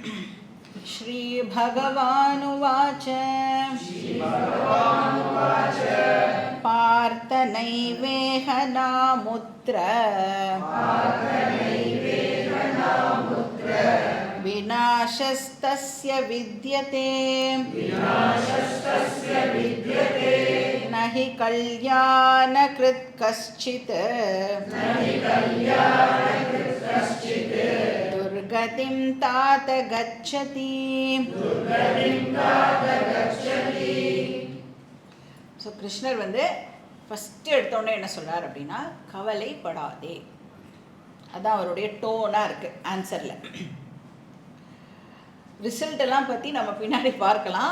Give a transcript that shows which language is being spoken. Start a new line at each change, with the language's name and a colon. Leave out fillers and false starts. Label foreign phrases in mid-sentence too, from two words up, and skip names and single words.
Sanskrit: श्रीभगवानुवाच पार्थ नैवेह नामुत्र विनाशस्तस्य विद्यते न हि कल्याणकृत् कश्चित् दुर्गतिं तात गच्छति.
Tamil: ஸோ கிருஷ்ணர் வந்து ஃபஸ்ட்டு எடுத்தோடனே என்ன சொல்கிறார் அப்படின்னா, கவலைப்படாதே. அதான் அவருடைய டோனாக இருக்குது ஆன்சரில். ரிசல்ட்டெல்லாம் பற்றி நம்ம பின்னாடி பார்க்கலாம்.